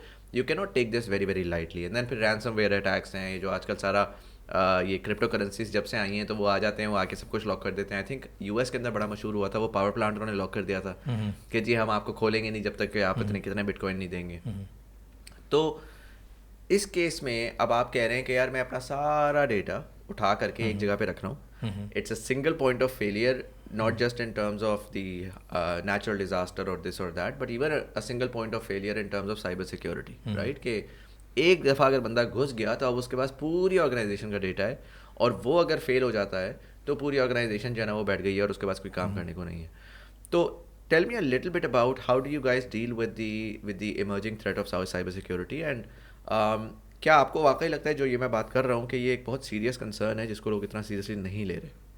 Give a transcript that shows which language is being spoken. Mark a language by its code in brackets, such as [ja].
[ur] تو [en] You کی not take this very very lightly. [ur] And then پھر رینسم ویئر اٹیکس ہیں یہ جو آج کل سارا یہ کرپٹو کرنسیز جب سے آئی ہیں تو وہ آ جاتے ہیں, وہ آ کے سب کچھ لاک کر دیتے ہیں. آئی تھنک یو ایس کے اندر بڑا مشہور ہوا تھا وہ پاور پلانٹ انہوں نے لاک کر دیا تھا کہ جی ہم آپ کو کھولیں گے نہیں جب تک کہ آپ کتنے بٹ کوائن نہیں دیں گے. تو اس کیس میں اب آپ کہہ رہے ہیں کہ یار میں اپنا سارا ڈیٹا اٹھا کر کے ایک جگہ پہ رکھ رہا ہوں. [en] It's a single point of failure, not just in terms of the natural disaster or this or that, but even a single point of failure in terms of cyber security, right? [ur] کہ ایک دفعہ اگر بندہ گھس گیا تو اب اس کے پاس پوری آرگنائزیشن کا ڈیٹا ہے اور وہ اگر فیل ہو جاتا ہے تو پوری آرگنائزیشن جو ہے نا وہ بیٹھ گئی ہے اور اس کے پاس کوئی کام کرنے کو نہیں ہے. تو [en] tell me a little bit about how do you guys deal with the emerging threat of cyber security [ur] and کیا آپ کو واقعی لگتا ہے جو یہ میں بات کر رہا ہوں کہ یہ ایک بہت سیریس کنسرن ہے جس کو لوگ اتنا سیریسلی نہیں لے رہے؟